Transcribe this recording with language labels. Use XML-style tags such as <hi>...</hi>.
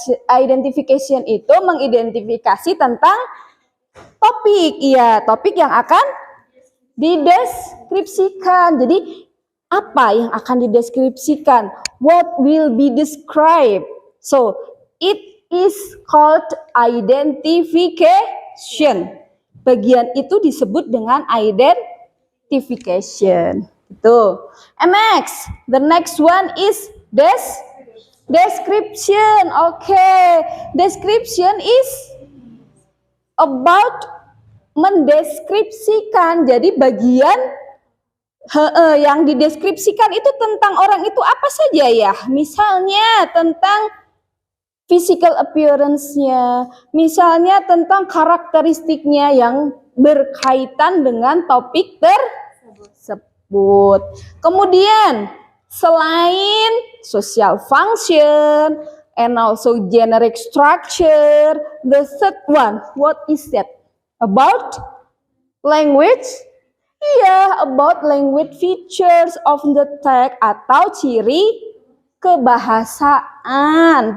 <id>Identification itu mengidentifikasi tentang topik. Iya, topik yang akan dideskripsikan. Jadi apa yang akan dideskripsikan?</id> <en>What will be described? So, it is called identification.</en> <id>Bagian itu disebut dengan identification. Itu.</id> <en>And next, the next one is Description. Okay. Description is about mendeskripsikan.</en> <id>Jadi bagian yang dideskripsikan itu tentang orang itu apa saja ya? Misalnya tentang physical appearance-nya, misalnya tentang karakteristiknya yang berkaitan dengan topik tersebut. Kemudian selain</id> <en>social function and also generic structure, the third one, what is that? About language? Iya, about language features of the text</en> <id>atau ciri kebahasaan.</id>